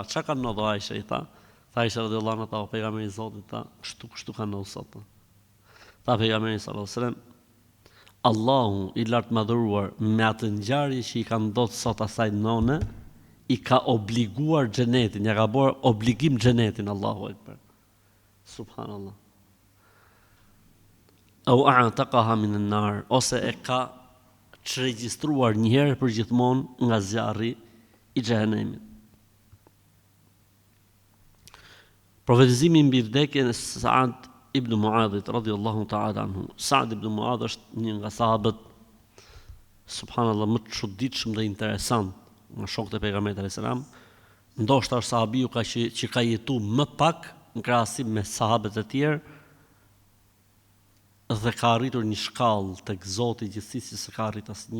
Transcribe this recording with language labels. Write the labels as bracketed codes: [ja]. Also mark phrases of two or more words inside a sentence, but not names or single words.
[sq] Çka ka ndodhur Aisha, i tha? Tha Aisha [ar] رضي الله عنها, [sq] pejgamberi i Zotit tha, kështu ka ndodhur sot. Tha pejgamberi [ar] صلى الله عليه وسلم, [sq] Allahu i lartë madhëruar me atë ngjarje që i ka ndodhur sot asaj none, i ka obliguar xhenetin, ja ka bërë obligim xhenetin, [ar] الله أكبر. سبحان الله. أو أعتقها من النار, [sq] ose e ka regjistruar një herë për gjithmonë nga zjarri i xhenemit. Profetizimi mbi vdekjen e Sa'd ibn Mu'adhit [ar] رضي الله تعالى عنه. [sq] Sa'd ibn Mu'adh është një nga sahabët, subhanallahu, më të çuditshëm dhe interesant nga shokët e pejgamberit [ar] عليه السلام. [sq] Ndoshta është sahabiu që ka jetuar më pak në krahasim me sahabët e tjerë, dhe ka arritur një shkallë tek Zoti i gjithësisë që s'ka arrit asnjë.